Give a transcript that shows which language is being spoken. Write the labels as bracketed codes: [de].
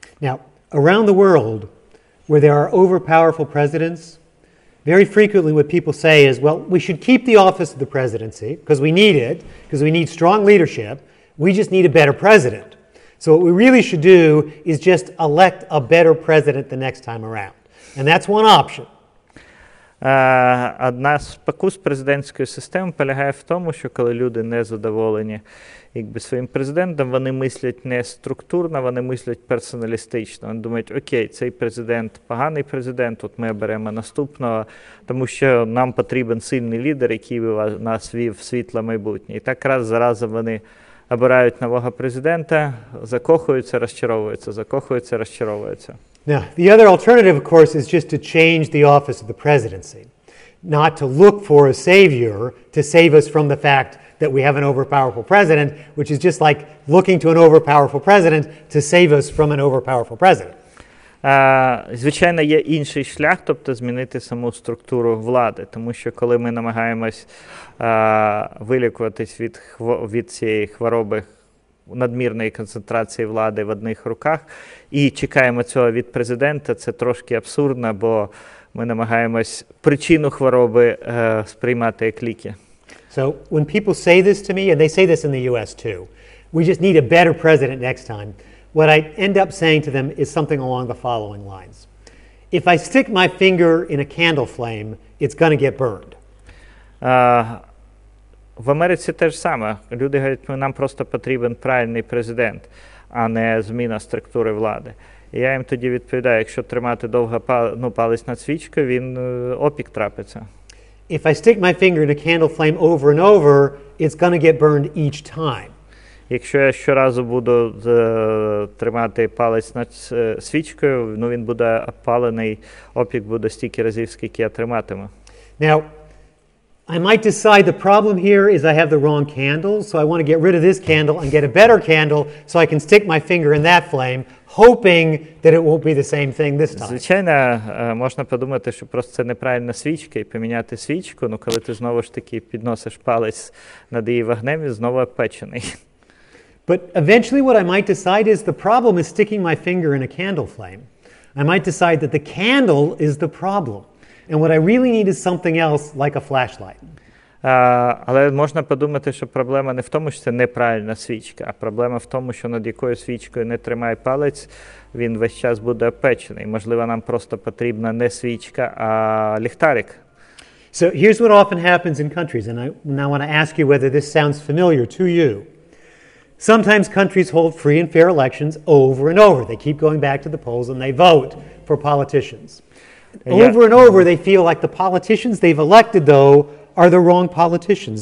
[en] Now, around the world, where there are overpowerful presidents, very frequently what people say is, well, we should keep the office of the presidency because we need it, because we need strong leadership. We just need a better president. So what we really should do is just elect a better president the next time around. And that's one option. [uk] Одна з спокус президентської системи полягає в тому, що коли люди не задоволені своїм президентом, вони мислять не структурно, вони мислять персоналістично. Вони думають, окей, цей президент поганий президент, от ми оберемо наступного, тому що нам потрібен сильний лідер, який би нас вів в світле майбутнє. І так раз за разом вони обирають нового президента, закохуються, розчаровуються. [en] Now, the other alternative, of course, is just to change the office of the presidency, not to look for a savior to save us from the fact that we have an overpowerful president, which is just like looking to an overpowerful president to save us from an overpowerful president. [uk] Звичайно, є інший шлях, тобто змінити саму структуру влади, тому що коли ми намагаємось вилікуватись від цієї хвороби надмірної концентрації влади в одних руках і чекаємо цього від президента, це трошки абсурдно, бо Ми намагаємось причину хвороби сприймати як ліки. [en] So when people say this to me, and they say this in the US too, we just need a better president next time, what I end up saying to them is something along the following lines. If I stick my finger in a candle flame, it's going to get burned. [uk] В Америці те ж саме. Люди говорять, нам просто потрібен правильний президент, а не зміна структури влади. І я їм тоді відповідаю, якщо тримати довго палець над свічкою, він опік трапиться. [en] If I stick my finger in a candle flame over and over, it's going to get burned each time. [uk] Якщо я щоразу буду тримати палець над свічкою, він буде опалений, опік буде стільки разів, скільки я триматиму. [en] Now, I might decide the problem here is I have the wrong candle, so I want to get rid of this candle and get a better candle so I can stick my finger in that flame, hoping that it won't be the same thing this time. [uk] Звичайно, можна подумати, що просто це неправильна свічка і поміняти свічку, але коли ти знову ж таки підносиш палець над її вогнем, він знову опечений. [en] But eventually what I might decide is the problem is sticking my finger in a candle flame. I might decide that the candle is the problem. And what I really need is something else, like a flashlight. [uk] Але можна подумати, що проблема не в тому, що це неправильна свічка, а проблема в тому, що над якою свічкою не тримає палець, він весь час буде опечений. Можливо, нам просто потрібна не свічка, а ліхтарик. [en] So here's what often happens in countries, and I now want to ask you whether this sounds familiar to you. Sometimes countries hold free and fair elections over and over. They keep going back to the polls and they vote for politicians. Over and over, they feel like the politicians they've elected, though, are the wrong politicians.